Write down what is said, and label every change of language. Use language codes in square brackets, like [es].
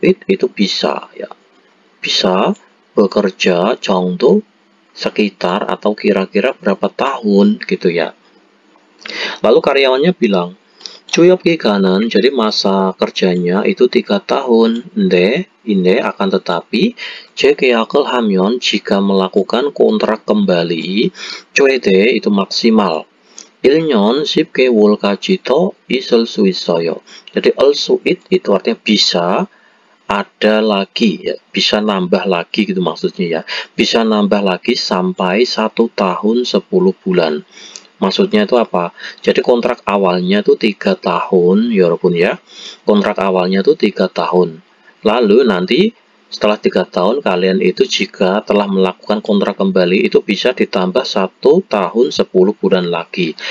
[id] itu bisa ya, bisa bekerja 정도 sekitar atau kira-kira berapa tahun gitu ya. Lalu karyawannya bilang, Chuyop 기간은 jadi masa kerjanya itu 3 tahun. Inde akan tetapi [ko] 재계약을 하면 [id] jika melakukan kontrak kembali, 최대 itu maksimal. [ko] 1년 10개월까지 더 있을 수 있어요. [id] Jadi itu artinya bisa, ada lagi ya, bisa nambah lagi gitu maksudnya ya, bisa nambah lagi sampai 1 tahun 10 bulan. Maksudnya itu apa? Jadi kontrak awalnya itu 3 tahun ya walaupun ya, kontrak awalnya itu 3 tahun, lalu nanti setelah 3 tahun kalian itu jika telah melakukan kontrak kembali itu bisa ditambah 1 tahun 10 bulan lagi.